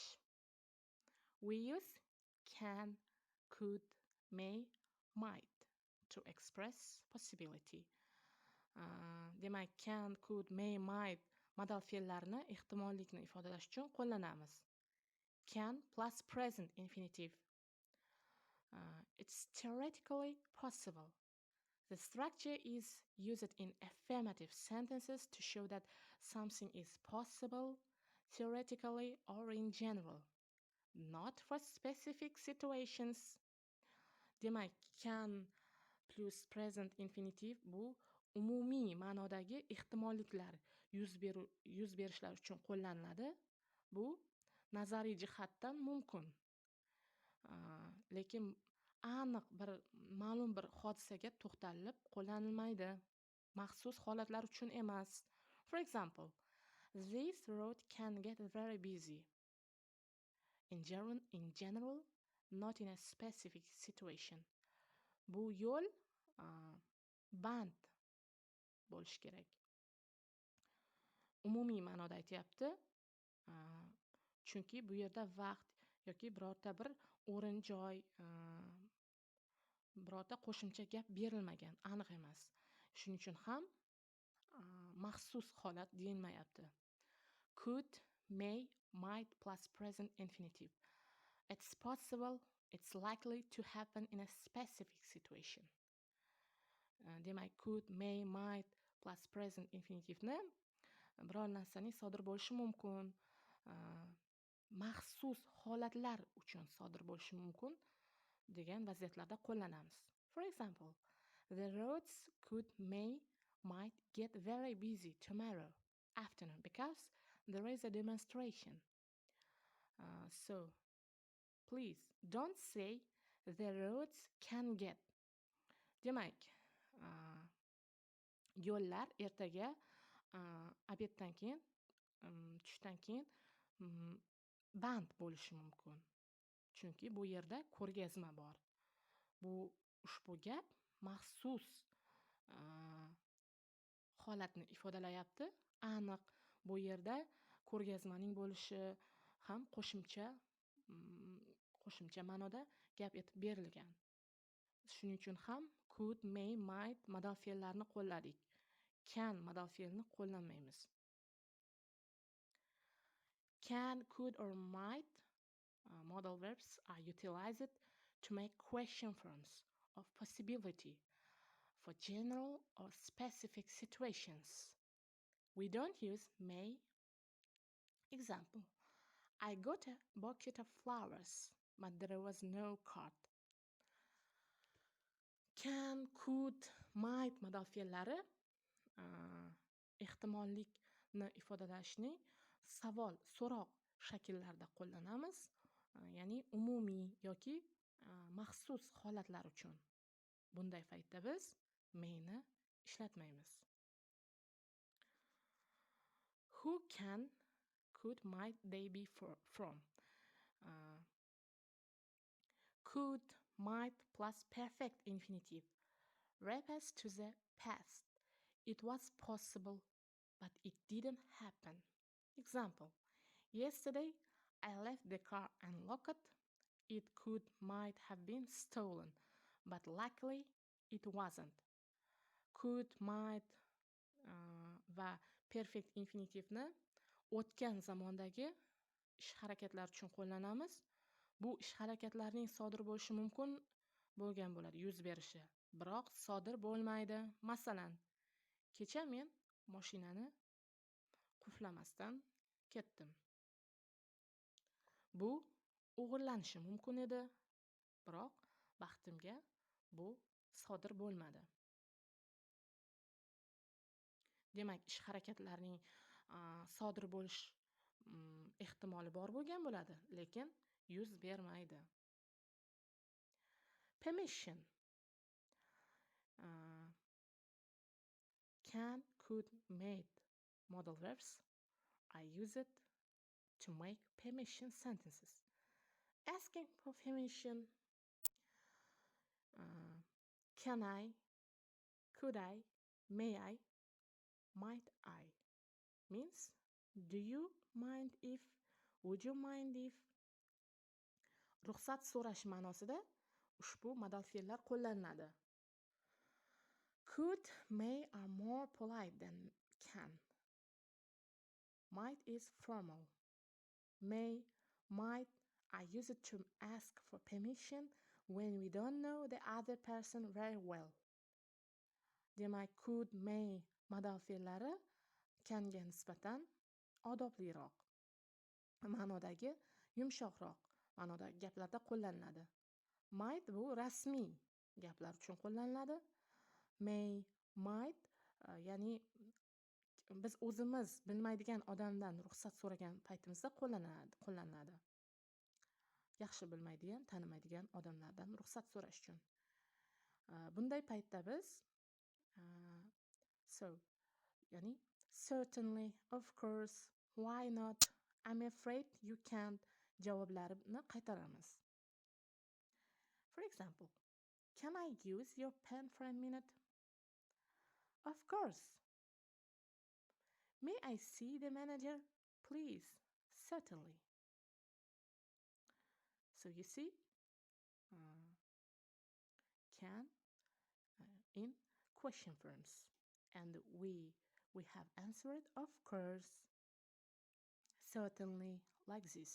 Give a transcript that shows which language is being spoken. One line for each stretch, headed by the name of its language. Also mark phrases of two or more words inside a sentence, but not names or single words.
English: We use can, could, may, might to express possibility.
Uzbek: Demak,
English: can, could, may, might
Uzbek: modal fe'llarini ehtimollikni ifodalash uchun qo'llanamiz.
English: Can plus present infinitive. It's theoretically possible. The structure is used in affirmative sentences to show that something is possible, theoretically or in general, not for specific situations.
Uzbek: Demak,
English: can plus present infinitive
Uzbek: bu umumiy ma'nodagi ehtimolliklar yuz berishlar uchun qo'llaniladi. Bu nazariy jihatdan mumkin. Lekin aniq bir ma'lum bir hodisaga to'xtalib qo'llanilmaydi. Maxsus holatlar uchun emas.
English: For example, this road can get very busy. In general, not in a specific situation.
Uzbek: Bu yo'l band bo'lishi kerak. Umumiy ma'noda aytyapti. Chunki bu yerda vaqt yoki birorta bir o'rin, joy, birorta qo'shimcha gap berilmagan, aniq emas. Shuning uchun ham maxsus holat deyilmayapti.
English: Could, may, might plus present infinitive. It's possible, it's likely to happen in a specific situation.
Uzbek: Demak,
English: could, may, might plus present infinitivni
Uzbek: biror narsaning sodir bo'lishi mumkin, maxsus holatlar uchun sodir bo'lishi mumkin degan vaziyatlarda qo'llanamiz.
English: For example, the roads could, may, might get very busy tomorrow afternoon because there is a demonstration. So, please don't say the roads can get.
Uzbek: Demak, yo'llar ertaga obeddan keyin, tushdan keyin band bo'lishi mumkin. Chunki bu yerda ko'rgazma bor. Ushbu gap maxsus holatni ifodalayapti. Aniq bu yerda ko'rgazmaning bo'lishi ham qo'shimcha ma'noda gap etib berilgan. Shuning uchun ham
English: could, may, might
Uzbek: modal fe'llarni qo'lladik. Can modal fe'lini qo'llanmaymiz.
English: Can, could or might modal verbs are utilized to make question forms of possibility for general or specific situations. We don't use may. Example: I got a bucket of flowers, but there was no cart. Can, could, might
Uzbek: modal fe'llari ehtimollikni ifodalashning savol, so'roq shakllarida qo'llanamiz. Ya'ni umumiy yoki maxsus holatlar uchun. Bunday paytda biz mayni ishlatmaymiz.
English: Who can, could, might they be from? Could, might plus perfect infinitive refers to the past. It was possible, but it didn't happen. Example: yesterday I left the car unlocked. It could, might have been stolen, but luckily it wasn't. Could, might
Uzbek: va
English: perfect infinitivni
Uzbek: o'tgan zamondagi ish harakatlari uchun qo'llanamiz. Bu ish harakatlarining sodir bo'lishi mumkin bo'lgan bo'ladi, yuz berishi. Biroq sodir bo'lmaydi. Masalan, kecha men mashinani qulflamasdan ketdim. Bu o'g'irlanishi mumkin edi, biroq baxtimga bu sodir bo'lmadi. Demak, ish harakatlarining sodir bo'lish ehtimoli bor bo'lgan bo'ladi, lekin yuz bermaydi.
English: Permission. Can, could, might modal verbs are used to make permission sentences. Asking for permission. Can I, could I, may I, might I means do you mind if, would you mind if.
Uzbek: Ruxsat so'rash ma'nosida ushbu modal fe'llar qo'llanadi.
English: Could, may are more polite than can. Might is formal. May, might are used to ask for permission when we don't know the other person very well.
Uzbek: Demak,
English: could, may
Uzbek: modal fe'llari canga nisbatan odobliroq, ma'nodagi yumshoqroq ma'nodagi gaplarda qo'llaniladi. Might bu rasmiy gaplar uchun qo'llaniladi.
English: May, might
Uzbek: ya'ni biz o'zimiz bilmaydigan odamdan ruxsat so'ragan paytimizda qo'llaniladi. Yaxshi bilmaydigan, tanimaydigan odamlardan ruxsat so'rash uchun. Bunday paytda biz ya'ni
English: certainly, of course, why not, I'm afraid you can't
Uzbek: javoblarini qaytaramiz.
English: For example, can I use your pen for a minute? Of course. May I see the manager, please? Certainly. So you see, can in question forms, and we have answered of course, certainly, like this.